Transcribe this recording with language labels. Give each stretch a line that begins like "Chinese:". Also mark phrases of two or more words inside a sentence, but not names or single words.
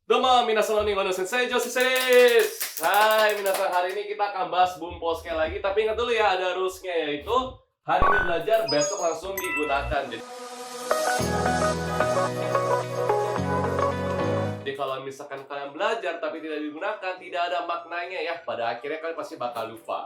Japanese: どうも、皆さんこんにちはの先生、Jo先生です. はい、皆さん,
Indonesian: hari ini kita akan bahas Bunpo sekali lagi. Tapi ingat dulu ya, ada rules-nya, yaitu hari ini belajar, besok langsung digunakan. Jadi kalau misalkan kalian belajar tapi tidak digunakan, tidak ada maknanya ya. Pada akhirnya kalian pasti bakal lupa.